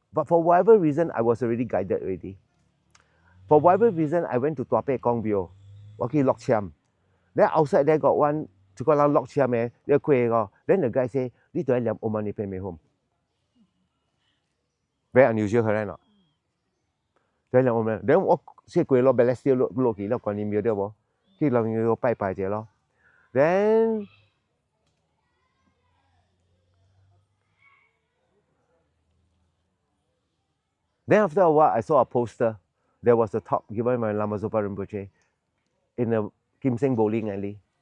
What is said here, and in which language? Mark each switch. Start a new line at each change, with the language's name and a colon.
English: But for whatever reason, I was already guided already. For whatever reason, I went to Tua Peh Kong Bio, Waki Lok Chiam. Then outside there got one, to go along Lok Chiam, then the guy say, "This do I liam Om Mani Padme Hum." Very unusual, correct not? Then
Cantonese: 我先跪落 Balestier 落去咯，觀音廟對冇？去落去拜拜者咯。
English: Then after a while, I saw a poster. There was a talk given by Lama Zopa Rinpoche in the Kim Seng Bowling Alley.